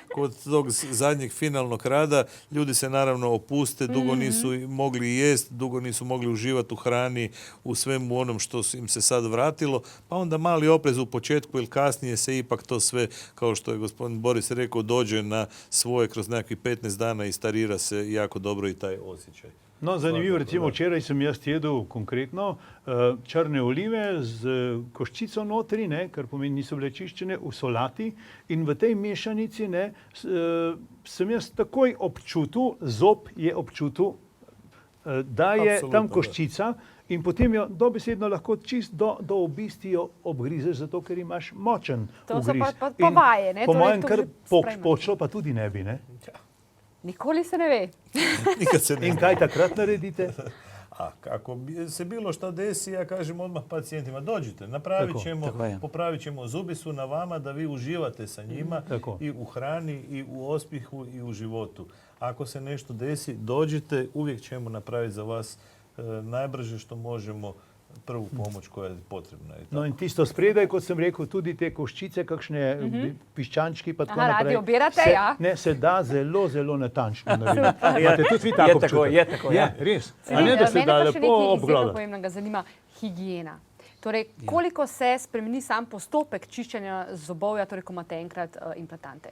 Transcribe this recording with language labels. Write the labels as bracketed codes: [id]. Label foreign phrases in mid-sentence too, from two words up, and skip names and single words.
[hr] kod tog zadnjeg finalnog rada, ljudi se naravno opuste, dugo nisu mogli jesti, dugo nisu mogli uživati u hrani, u svemu onom što im se sad vratilo, pa onda mali oprez u početku ili kasnije se ipak to sve, kao što je gospodin Boris rekao, dođe na svoje kroz nekakvih 15 dana i starira se jako dobro i taj osjećaj. [sl] No, zanimivo, recimo včeraj sem jaz jedel konkretno črne olive z koščico notri, ne, kar pomeni niso bile čiščene, v solati in v tej mešanici sem jaz takoj občutil, zob je občutil, da je Absolutno, tam koščica in potem jo dobesedno lahko čist do obisti jo obgrizeš, zato ker imaš močen To so ugriz. pa vaje, ne, Po torej mojem to kar že sprejmeš. počlo pa tudi ne bi, ne? Nikoli se ne ve. [hr] Nikad se ne [sl] In kaj takrat naredite? [hr] A ako se bilo šta desi, ja kažem odmah pacijentima, dođite, napravit ćemo, [sl] Tako je. [hr] popravit ćemo, zubi su na vama da vi uživate sa njima [sl] Tako. [hr] i u hrani, i u ospihu, i u životu. Ako se nešto desi, dođite, uvijek ćemo napraviti za vas najbrže što možemo prvu pomoć koja je potrebna. [sl] No in tisto spredaj, kot sem rekel, tudi te koščice, kakšne piščančki pa tako Aha, radi naprej. obirate, se, ja? Ne, se da zelo, zelo natančno narediti. Imate tudi vi tako Je tako, občutek? je tako, ja. Res. A ne, da se Mene da pa še lepo nekaj izjemno obgledati. pomembnega zanima, higiena. Torej, koliko se spremeni sam postopek čiščenja zobovja, torej, ko imate enkrat implantante?